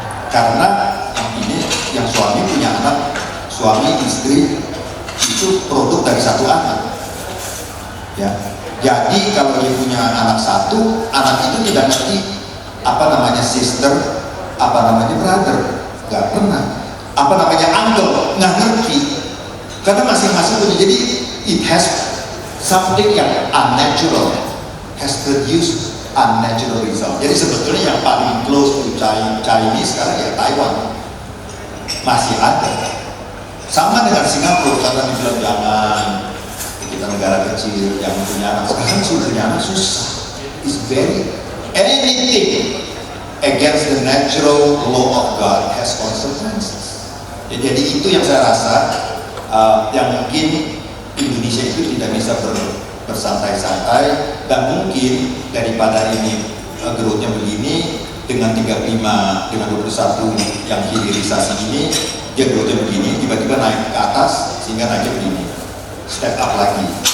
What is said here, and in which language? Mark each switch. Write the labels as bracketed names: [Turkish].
[Indonesian] Karena ini yang suami punya anak, suami istri itu produk dari satu anak. Ya. Jadi kalau dia punya anak satu, anak itu tidak ngerti apa namanya sister, apa namanya brother, nggak pernah. Apa namanya uncle, nggak ngerti. Karena masing-masing punya. Jadi [English] it has something yang unnatural, has produced unnatural result. [Indonesian] Jadi sebetulnya yang paling [English] close to Chinese [Indonesian] sekarang ya Taiwan, masih ada. Sama dengan Singapura, karena dibilang jangan, kita negara kecil yang punya anak, sekarang sudah punya anak susah. [English] It's very anything against the natural law of God has consequences. [Indonesian] Ya, jadi itu yang saya rasa yang mungkin Indonesia itu tidak bisa bersantai-santai, dan mungkin daripada ini growth-nya begini dengan 35 dengan 21 yang hilirisasi ini, dia growth-nya begini, tiba-tiba naik ke atas sehingga naiknya begini. Step up lagi.